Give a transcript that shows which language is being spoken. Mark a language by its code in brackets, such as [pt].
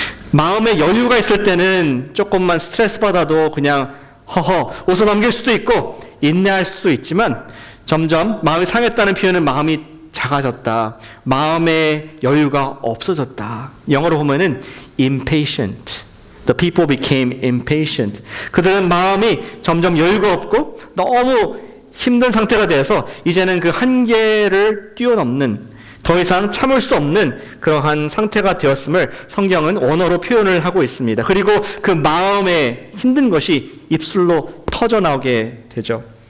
[ko] 마음에 여유가 있을 때는 조금만 스트레스 받아도 그냥 웃어 넘길 수도 있고 인내할 수도 있지만 점점 마음이 상했다는 표현은 마음이 작아졌다, 마음의 여유가 없어졌다. 영어로 보면은 impatient. [en] The people became impatient. [ko] 그들은 마음이 점점 여유가 없고 너무 힘든 상태가 되어서 이제는 그 한계를 뛰어넘는, 더 이상 참을 수 없는 그러한 상태가 되었음을 성경은 원어로 표현을 하고 있습니다. 그리고 그 마음의 힘든 것이 입술로 터져나오게 되죠.